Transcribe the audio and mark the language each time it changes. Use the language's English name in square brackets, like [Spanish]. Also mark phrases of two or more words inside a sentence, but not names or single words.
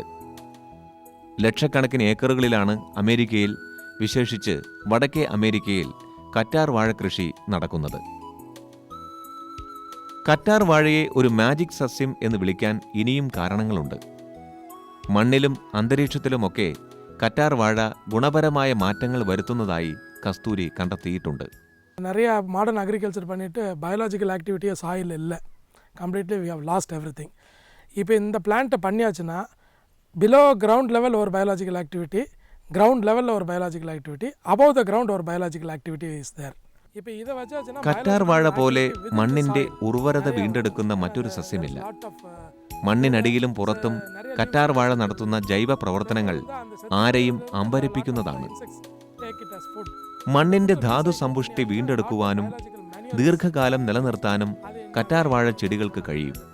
[Malayalam] ലക്ഷക്കണക്കിന് ഏക്കറുകളിലാണ് അമേരിക്കയിൽ, വിശേഷിച്ച് വടക്കേ അമേരിക്കയിൽ കറ്റാർ വാഴ കൃഷി നടക്കുന്നത്. കറ്റാർ വാഴയെ ഒരു മാജിക് സസ്യം എന്ന് വിളിക്കാൻ ഇനിയും കാരണങ്ങളുണ്ട്. മണ്ണിലും അന്തരീക്ഷത്തിലുമൊക്കെ കറ്റാർ വാഴ ഗുണപരമായ മാറ്റങ്ങൾ വരുത്തുന്നതായി കസ്തൂരി കണ്ടെത്തിയിട്ടുണ്ട്. [Tamil] நிறையா [English] modern agriculture [Tamil] பண்ணிவிட்டு [English] biological activity [Tamil] சாயில் இல்லை. [English] completely we have lost every thing. இப்போ இந்த பிளான்ட்டை பண்ணியாச்சுன்னா below ground level ஒரு biological activity, ground level ஒரு biological activity, above the ground ஒரு biological activity is there. [Malayalam] ഇപ്പോൾ ഇത് വെച്ചാൽ കറ്റാർ വാഴ പോലെ മണ്ണിന്റെ ഉർവരത വീണ്ടെടുക്കുന്ന മറ്റൊരു സസ്യമില്ല. മണ്ണിനടിയിലും പുറത്തും കറ്റാർ വാഴ നടത്തുന്ന ജൈവ പ്രവർത്തനങ്ങൾ ആരെയും അമ്പരപ്പിക്കുന്നതാണ്. മണ്ണിന്റെ ധാതു സമ്പുഷ്ടി വീണ്ടെടുക്കുവാനും ദീർഘകാലം നിലനിർത്താനും കറ്റാർ വാഴ ചെടികൾക്ക് കഴിയും.